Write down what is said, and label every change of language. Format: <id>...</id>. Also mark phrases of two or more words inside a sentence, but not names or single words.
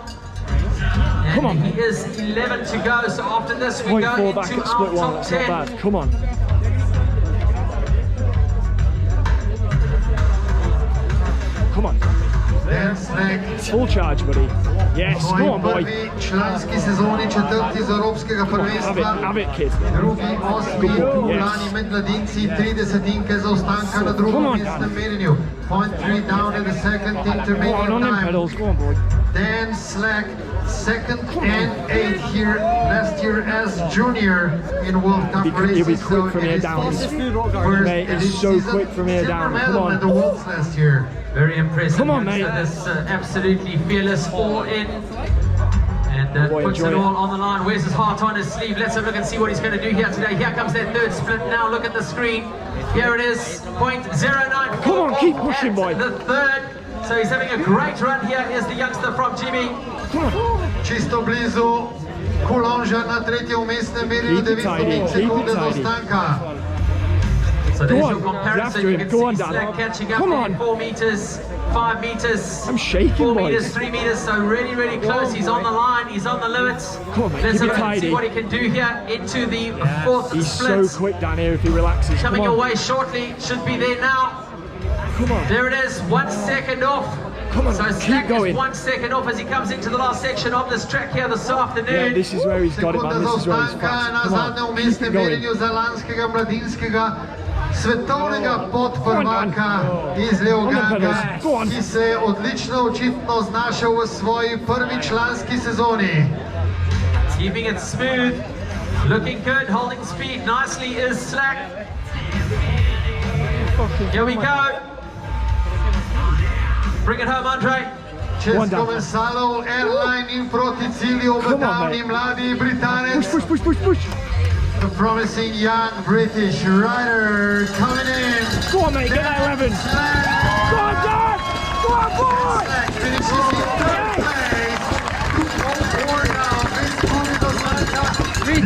<en>And Come on. He is 11 to go, so after this we go 0.4 back into at our split one, top that's 10. not bad. Come on. Come on. Dan Slack. Full charge, buddy. Yes, go on, boy.</en> <sl>Prvi članski sezoni, četrti iz evropskega prvenstva.</sl> <en>Have it, kid.</en> <sl>Drugi, osmi, lani med mladinci, 30 zaostanka na drugem mestnem merjenju.</sl> <en>0.3 down in the second intermediate On them time. pedals, go on, boy. Dan Slack, second and 8th here last year as junior in World Cup races. He'll be quick from here down. Mate, he's so quick from here down. Come on. At the Worlds last year. Very impressive. Come on, mate. This absolutely fearless all-in. And Boy, puts enjoy it it. all on the line. Wears his heart on his sleeve. Let's have a look and see what he's going to do here today. Here comes that third split now. Look at the screen. Here it is, 0.09. Come on, keep pushing, boy. The third. So he's having a great run here. Here's the youngster from Jimmy.</en> <sl>Čisto blizu Kulonžar na tretjem mestnem merjenju 9 sekunde zaostanka.</sl> <en>So there's your comparison. You can see Slack catching up in 4 meters, 5 meters, I'm shaking, 4 boys. meters, 3 meters. So really, really close. He's on the line. He's on the limits. Come on, mate, Let's keep it see tidy. what he can do here into the fourth He's split. so quick down here if he relaxes. Coming Come your on. way shortly. Should be there now. Come on. There it is. 1 second off. Come on, So keep Slack is going. 1 second off as he comes into the last section of this track here this afternoon. Yeah, this is where he's got it, man. This is where he's fast.</en> <sl>Na</sl> <en>Come</en> <sl>zadnjem</sl> <en>on, keep</en> <sl>mestnem</sl> <en>it going.</en> <sl>merjenju za lanskega mladinskega svetovnega podprvaka iz Leoganga, ki se je odlično očitno znašel v svoji prvi članski sezoni.</sl> <en>Keeping it smooth, looking good, holding speed nicely is Slack. Here we go. Bring it home, Andre.</en> <sl>Čez Komensalov airline in proti cilju obetavni mladi Britanec.</sl> <en>Push, push. The promising young British rider coming in. Go on, mate, get that 11. Go on, Dad! Go on, boy! Slack finishes in third place. 2:04 now. This Tony Dos Santos.</en>